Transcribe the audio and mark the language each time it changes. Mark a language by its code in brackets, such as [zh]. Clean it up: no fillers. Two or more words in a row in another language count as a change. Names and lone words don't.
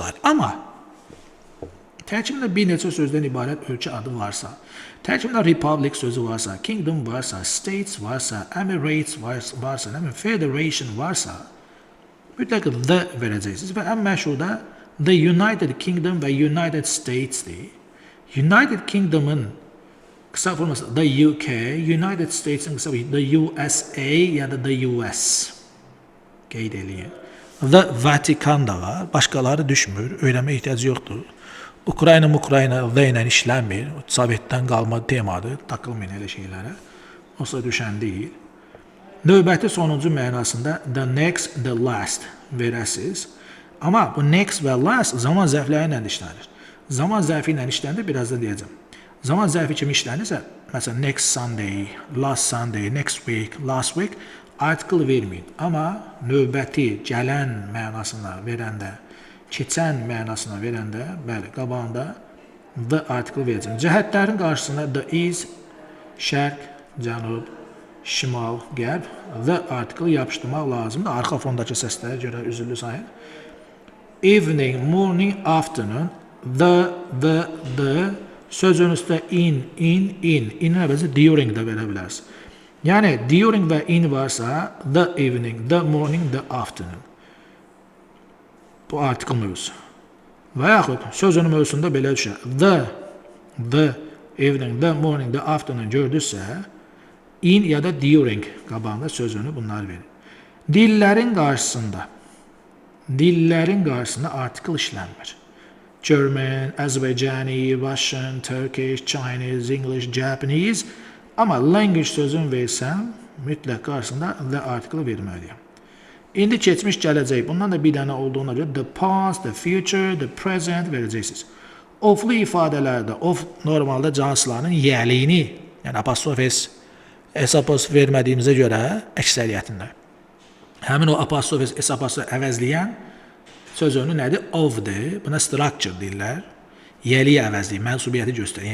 [az] Amma tərkibində bir neçə sözdən ibarət ölkə adı varsa, tərkibində republic sözü varsa, kingdom varsa, states varsa, emirates varsa, federation varsa, mütləq the verəcəksiniz və ən məşhurda the United Kingdom və United States'dir. United Kingdom'ın qısa forması the UK, United States'in qısa forması the USA ya da the US. qeyd eləyin. The Vatikan da var. Başqaları düşmür. Öyrənmə ehtiyacı yoxdur. Ukrayna the ilə işlənmir. Sovetdən qalma temadır. Takılmayın elə şeylərə. Olsa düşən deyil. Növbəti sonuncu mənasında [en] the next, the last [az] verəsiz. Amma bu next və last zaman zərfləri ilə işlənir. Zaman zərfi ilə işləndə birazdan deyəcəm. Zaman zərfi kimi işlənirsə, məsələn [en] next Sunday, last Sunday, next week, last week [az] article verməyin. Amma növbəti, gələn mənasına verəndə, keçən mənasına verəndə, bəli, qabağında [en] the article [az] verəcəm. Cəhətlərin qarşısında [en] the is, [az] şərq, cənub, şimal, qərb, [en] the article [az] yapışdırmaq lazımdır. Arxa fondakı səslərə görə üzrlü sayın. [en] Evening, morning, afternoon, the [az] sözün üstə in. İnin əvəzi during da verə bilərsiniz. Yəni, during və in varsa, [en] the evening, the morning, the afternoon. [az] Bu article mövzusu. Və yaxud sözünün mövzusunda belə düşər. [en] The evening, the morning, the afternoon [az] gördüksə, in ya da during qabağında sözünü bunlar verir. Dillərin qarşısında article işlənmir. [en] German, Azerbaijani, Russian, Turkish, Chinese, English, Japanese. [az] Amma language sözün versəm, mütləq qarşısında [en] the article [az] verməliyəm. İndi keçmiş, gələcək. Bundan da bir dənə olduğuna görə [en] the past, the future, the present [az] verəcəksiniz. Oflu ifadələrdə, of normalda cansıların yəliyini, yəni apostrof s, s-apostrof vermədiyimizə görə əksəriyyətində. Həmin o apostrof s, apostrof əvəzləyən sözünü nədir? Of'dir. Buna structure deyirlər. Yəliyi əvəzləyir, mənsubiyyəti göstərir.